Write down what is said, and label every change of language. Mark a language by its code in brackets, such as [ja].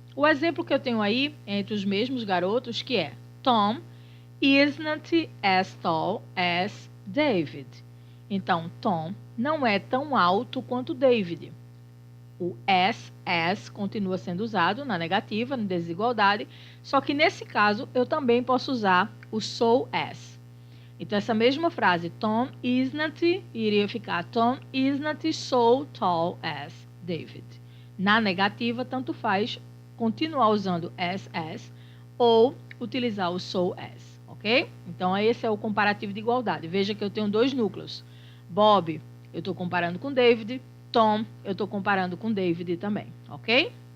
[pt] O exemplo que eu tenho aí entre os mesmos garotos que é [en] Tom isn't as tall as David. [pt] Então, Tom não é tão alto quanto David. O as continua sendo usado na negativa, na desigualdade, só que nesse caso eu também posso usar o so as. Então, essa mesma frase, [en] Tom isn't, [pt] iria ficar [en] Tom isn't so tall as David. [pt] Na negativa, tanto faz continuar usando as ou utilizar o so as, ok? Então, esse é o comparativo de igualdade. Veja que eu tenho dois núcleos. Bob, eu estou comparando com David. Tom, eu estou comparando com David também, ok?